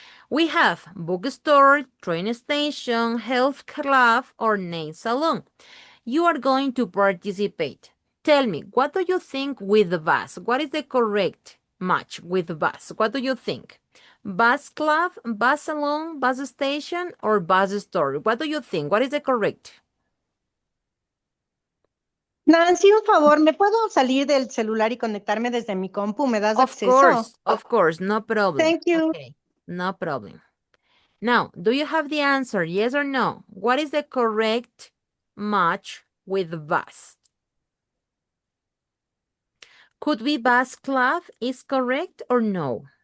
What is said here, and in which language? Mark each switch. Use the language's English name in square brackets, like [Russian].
[English] We have bookstore, train station, health club, or nail salon. You are going to participate. Tell me, what do you think with the bus? What is the correct match with the bus? What do you think? Bus club, bus salon, bus station, or bus store? What do you think? What is the correct? [Spanish] Nancy, un favor, ¿me puedo salir del celular y conectarme desde mi compu? ¿Me das acceso? [English] Of course, no problem. Thank you. Okay, no problem. Now, do you have the answer, yes or no? What is the correct match with bus? Could be bus club is correct or no?